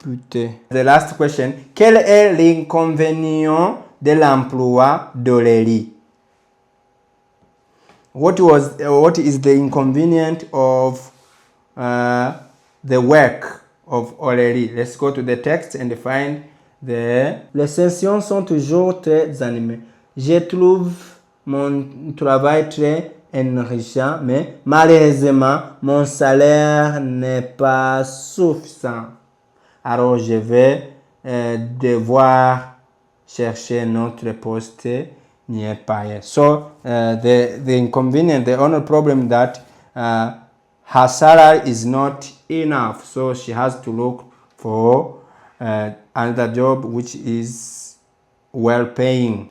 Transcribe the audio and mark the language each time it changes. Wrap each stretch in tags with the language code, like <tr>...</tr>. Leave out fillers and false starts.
<en>The last question.</en> <fr>Quel est l'inconvénient de l'emploi d'Aurélie?</fr> <en>What is the inconvenient of the work of Aurélie? Let's go to the text and find</en> <fr>les sessions sont toujours très animées. Je trouve mon travail très enrichissant, mais malheureusement, mon salaire n'est pas suffisant. Alors, je vais devoir chercher notre poste n'y est pas yet.</fr> <en>So the inconvenience, the only problem that her salary is not enough, so she has to look for another job which is well paying.</en>